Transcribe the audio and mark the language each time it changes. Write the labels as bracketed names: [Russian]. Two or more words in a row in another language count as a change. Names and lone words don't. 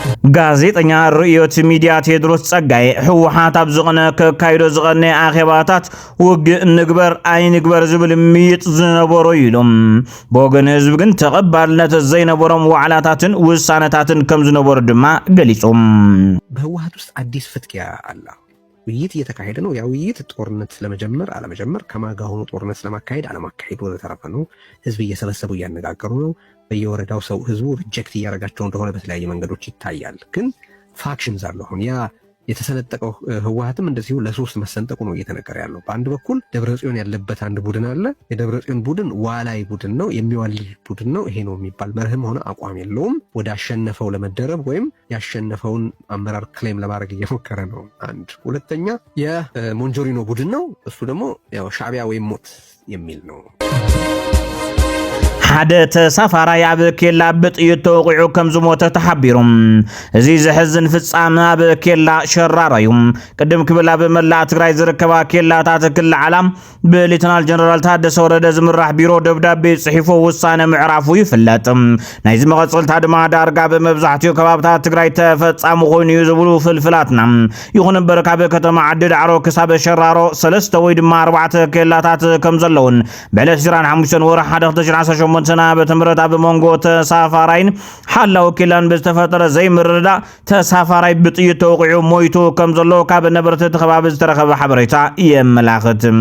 [Tigrinya] ጋዜጠኛ ርዕዮት ሚዲያ ቴድሮስ ጸጋይ ህወሓት ኣብ ዝቕነ ከካይዶ ዝቐነ ኣኼባታት ውግ ንግበር ኣይንግበር ዝብል ምይጥ ዝነበሮ ኢሎም ብወገን ህዝቢ ግን ተቐባልነት ዘይነበሮም ዋዕላታትን ውሳነታትን ከም ዝነበሩ ድማ ገሊጾም [Amharic] በህወሓት ውስጥ አዲስ ፍትኪያ አለ ውይይት እየተካሄደ ነው ያ ውይይት ጦርነት ለመጀመር አለመጀመር ከማጋ ሆኖ ጦርነት ለማካሄድ አለማካሄድ ወዘተረፈ ነው ህዝብ እየሰበሰቡ ያነጋገሩ ነው በየወረዳው ሰው ህዝቡ ሪጀክት ያረጋቸው እንደሆነ በተለያየ መንገዶች ይታያል ግን ፋክሽንስ አሉ አሁን ያ የተሰነጠቀው ህወሓትም እንደዚሁ ለሶስት መሰንጠቁ ነው እየተነገረ ያለው በአንድ በኩል ደብረጽዮን ያለበት አንድ ቡድን አለ የደብረጽዮን ቡድን ዋላይ ቡድን ነው የሚዋልል ቡድን ነው ይሄ ነው የሚባል መርህም ሆነ አቋም የለውም ወደ አሸነፈው ለመደረብ ወይም ያሸነፈውን አመራር ክሌም ለማድረግ እየሞከረ ነው አንድ ሁለተኛ የሞንጆሪኖ ቡድን ነው እሱ ደግሞ ያው ሻዕቢያ ወይም ሞት የሚል ነው [Tigrinya] ሓደ ተሳፋራይ ኣብ ኬላ ብጥይት ተወቂዑ ከም ዝሞተ ተሓቢሮም እዚ ዝሕዝን ፍጻመ ኣብ ኬላ ሸራራዩ ቅድም ክብል ኣብ መላእ ትግራይ ዝርከባ ኬላታት ክልዓላ ብሌተናል ጀነራል ታደሰ ወረደ ዝምራሕ ቢሮ ደብዳቤ ጽሒፉ ውሳነ ምዕራፉ ይፍለጥ ናይ ዝመቐጽልታ ድማ ዳርጋ ብመብዛሕትኡ ከባብታት ትግራይ ተፈጻሚ ኮይኑ እዩ ዝብሉ ፍልፍላትና ይኹን እምበር ካብ ከተማ ዓዲ ዳዕሮ ክሳብ ሸራሮ 3 ወይ ድማ 4 ኬላታት ከም ዘለውን ብዕለት 25 ወርሒ 2018 ሰና በተምረት ኣብ መንጎ ተሳፋራይን ሓላው ኬላን ብዝተፈጠረ ዘይምርዳ ተሳፋራይ ብጥይት ተወቂዑ ሞይቱ ከም ዘሎ ካብ ነበርቲ ተኸባቢ ዝተረኸበ ሓበሬታ የመላኽት